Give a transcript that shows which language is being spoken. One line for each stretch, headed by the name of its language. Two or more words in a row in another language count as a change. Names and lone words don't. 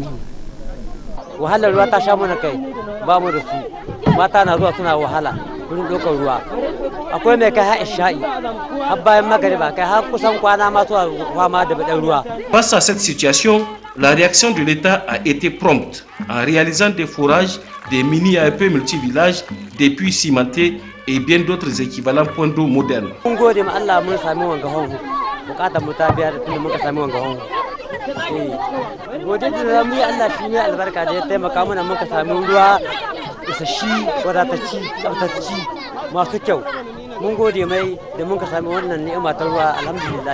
Hausa: wahalar ruwa ta sha mana kai ba mu da su mata na zuwa suna wahala wurin dokar ruwa akwai mai kai har isha'i har bayan magariba kai har kusan kwana ma zuwa fama da badan ruwa.
French: Face à cette situation, la réaction de l'État a été prompte en réalisant des forages, des mini-AEP multi-villages, des puits cimentés et bien d'autres équivalents points d'eau modernes.
Hausa: Mun gode ma Allah mun sami wanga honhu. Bukatar mu ta biya da tunda muka sami wanga honhu. Gode da zamu yi Allah shi ne albarka da ya taimaka mana muka sami ruwa isashi, wadatacci, tsaftaci, masu kyau. Mun gode mai da muka sami wannan ni'ima ta ruwa alhamdulillah.